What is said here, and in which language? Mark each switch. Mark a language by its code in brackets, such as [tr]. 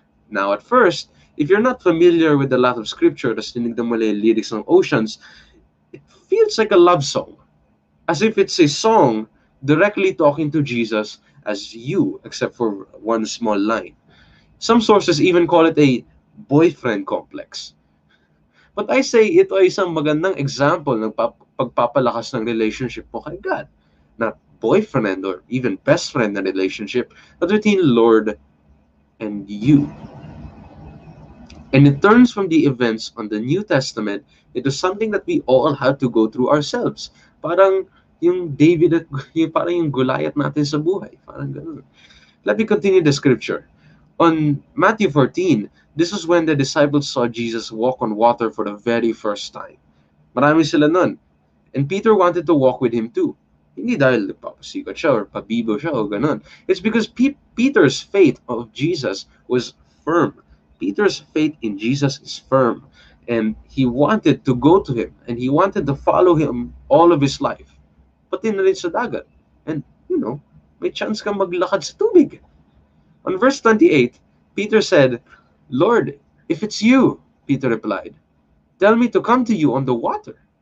[en] Now, at first, if you're not familiar with a lot of scripture, [tl] tas tinignan mo lang yung lyrics ng Oceans, [en] it feels like a love song. As if it's a song directly talking to Jesus as you, except for one small line. Some sources even call it a boyfriend complex. But I say [tl] ito ay isang magandang example ng pagpapalakas ng relationship mo kay God. [en] Not boyfriend or even best friend na relationship, but between Lord and you. And it turns from the events on the New Testament into something that we all had to go through ourselves. [tl] Parang yung David at parang yung Goliath natin sa buhay. Parang ganun. [en] Let me continue the scripture. On Matthew 14, this is when the disciples saw Jesus walk on water for the very first time. [tl] Marami sila nun. [en] And Peter wanted to walk with him too. [tl] Hindi dahil papasikot siya or pabibo siya o ganun. [en] It's because Peter's faith of Jesus was firm. Peter's faith in Jesus is firm. And he wanted to go to him. And he wanted to follow him all of his life. [tl] Pati na rin sa dagat. [en] And, [tl] may chance kang maglakad sa tubig. [en] On verse 28, Peter said, Lord, if it's you, Peter replied, tell me to come to you on the water.